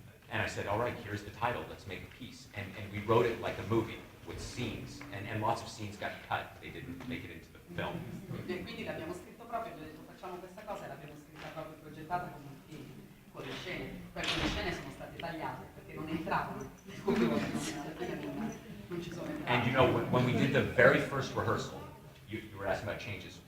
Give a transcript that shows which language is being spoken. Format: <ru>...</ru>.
<en>And I said, all right, here's the title. Let's make a piece. And we wrote it like a movie with scenes, and lots of scenes got cut. They didn't make it into the film.</en> <it>E quindi l'abbiamo scritto proprio, abbiamo detto facciamo questa cosa e l'abbiamo scritta proprio progettata come un film, con le scene. Poi le scene sono state tagliate perché non entravano, non ci sono entrate.</it> <en>And you know, when we did the very first rehearsal, you were asking about changes.</en>